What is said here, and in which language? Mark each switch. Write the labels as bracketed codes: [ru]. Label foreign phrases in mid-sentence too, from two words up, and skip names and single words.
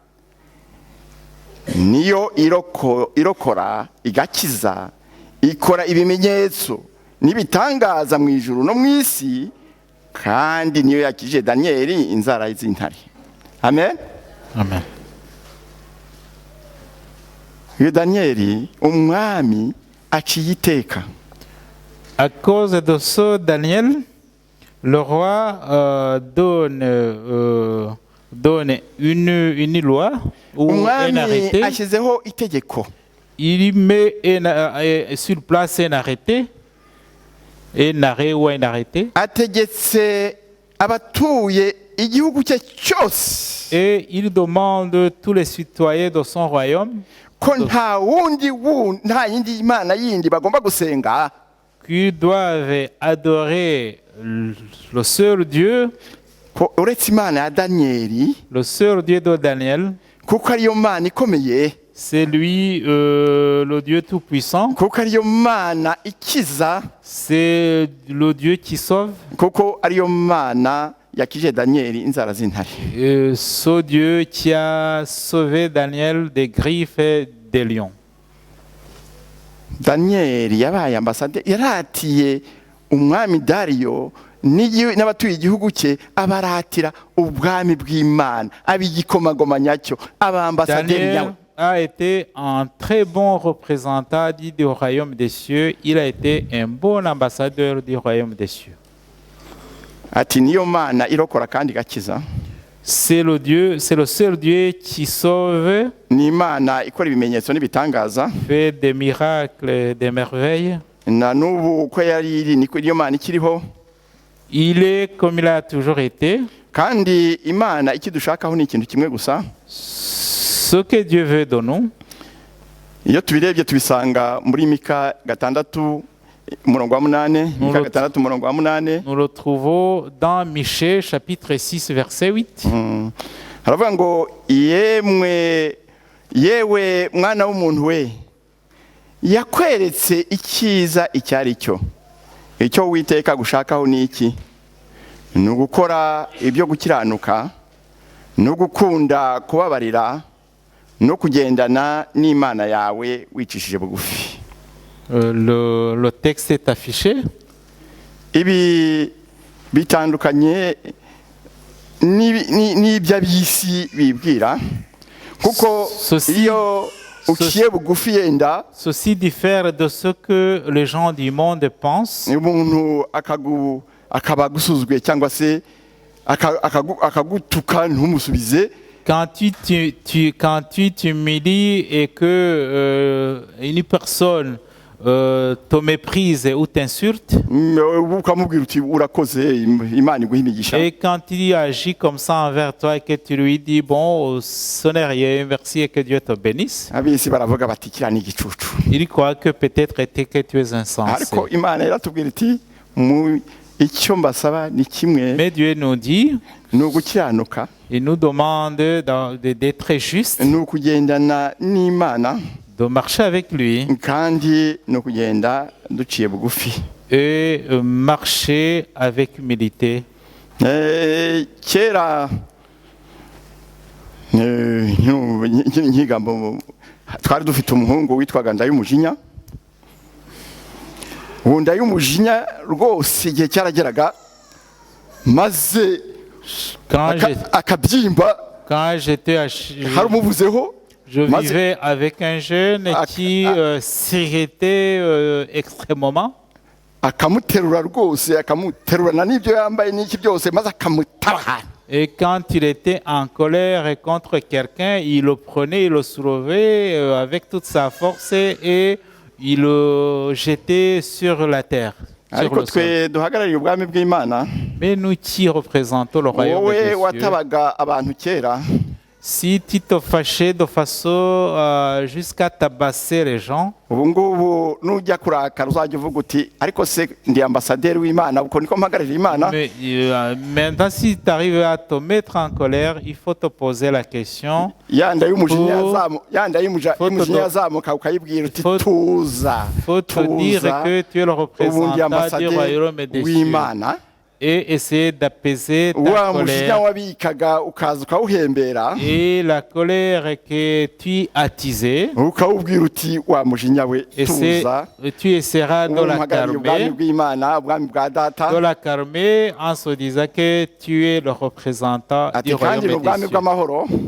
[rw] Niyo irokora igakiza, ikora ibimenyetso n'ibitangaza mu ijuru no mu isi, kandi niyo yakije Daniyeli inzara z'intare. Amen. Amen. Iyo Daniyeli umwami aciye iteka. [fr] À cause de ce Daniel, le roi donne une loi ou un [rw] Umwami [fr] arrêté. [rw] ashyizeho itegeko. [fr] Il met sur place un arrêté, un arrêt ou un arrêté. [rw] Ategetse abatuye igihugu cye cyose [fr] Et il demande à tous les citoyens de son royaume [rw] ko nta yindi Imana yindi bagomba gusenga [fr] qu'ils doivent adorer le seul Dieu, [rw] ko uretse Imana ya Daniyeli, [fr] le seul Dieu de Daniel. [rw] kuko ariyo Mana ikomeye, [fr] C'est lui, le Dieu Tout-Puissant. [rw] kuko ariyo Mana ikiza, [fr] C'est le Dieu qui sauve. [rw] kuko ariyo Mana yakije Daniyeli inzara z'intare. [fr] Ce Dieu qui a sauvé Daniel des griffes et des lions. [rw] Daniyeli yabaye ambasaderi, yaratiye umwami Dariyo n'abatuye igihugu cye, abaratira ubwami bw'Imana, abigikomagoma nyacyo, abambasaderi [fr] Daniel [rw] nyawe. [fr] a été un très bon représentant du royaume des cieux. Il a été un bon ambassadeur du royaume des cieux. [rw] Ati niyo Mana irokora kandi gakiza, [fr] C'est le seul Dieu qui sauve, [rw] ni Imana ikora ibimenyetso n'ibitangaza, [fr] fait des miracles, des merveilles. [rw] na n'ubu uko yari iri niko niyo Mana ikiriho. [fr] Il est comme il a toujours été. [rw] Kandi Imana ikidushakaho ni ikintu kimwe gusa. [fr] Ce que Dieu veut de nous, [rw] Iyo tubirebye tubisanga muri Mika 6 umurongo wa 8, Mika 6 umurongo wa 8. [fr] nous le trouvons dans Michée chapitre 6 verset 8. [rw] Haravuga ngo yewe mwana w'umuntu we, yakweretse icyiza icyari cyo. Icyo Uwiteka gushakaho ni iki? Ni ugukora ibyo gukiranuka, no gukunda kubabarira, no kugendana n'Imana yawe wicishije bugufi. [fr] Le texte est affiché. [rw] Ibi bitandukanye n'iby'ab'isi bibwira, kuko iyo uciye bugufi yenda [fr] Ceci diffère de ce que les gens du monde pensent. [rw] umuntu akaba agusuzugwe cyangwa se akagutuka ntumusubize. [fr] Quand tu t'humilies et que une personne te méprise ou t'insulte, [rw] ukamubwira uti urakoze, Imana iguha imigisha. [fr] et quand il agit comme ça envers toi et que tu lui dis bon, ce n'est rien, merci et que Dieu te bénisse, [rw] Abisi baravuga bati kira ni igicucu. [fr] il croit que peut-être que tu es insensé. [rw] Ariko Imana iratubwira iti icyo mbasaba ni kimwe, [fr] Mais Dieu nous dit, [rw] ni ugukiranuka, [fr] il nous demande d'être juste, [rw] ni ukugendana n'Imana, [fr] de marcher avec lui [rw] kandi ni ukugenda duciye bugufi. [fr] et marcher avec humilité. [rw] Kera nkigambo twari dufite umuhungu witwaga Ndayumujinya. Uwo Ndayumujinya rwose igihe cyarageraga maze akabyimba, [fr] Quand j'étais [rw] hari umuvuzeho, [fr] je vivais avec un jeune qui s'irritait extrêmement. [rw] akamuterura rwose, akamuterurana n'ibyo yambaye n'iki byose, maze akamutaba. [fr] Et quand il était en colère contre quelqu'un, il le prenait, il le soulevait avec toute sa force et il le jetait sur la terre. [rw] ariko twe duhagarariye ubwami bw'Imana. [fr] Mais nous qui représentons le royaume [rw] wowe [fr] de Dieu, [rw] watabaga abantu kera, [fr] si tu te fâchais de façon jusqu'à tabasser les gens, [rw] ubu ngubu nujya kurakara uzajya uvuga uti ariko se ndi ambasaderi w'Imana, uko niko mpagarariye Imana. [fr] mais maintenant si tu arrives à te mettre en colère, il faut te poser la question. [rw] yanda y'umujinya yazamuka ukayibwira uti tuza. [fr] Faut te dire que tu es le représentant du royaume de Dieu et essayer d'apaiser ta colère. Et la colère que tu attisais, tu essaieras de la calmer en se disant que tu es le représentant du royaume des cieux.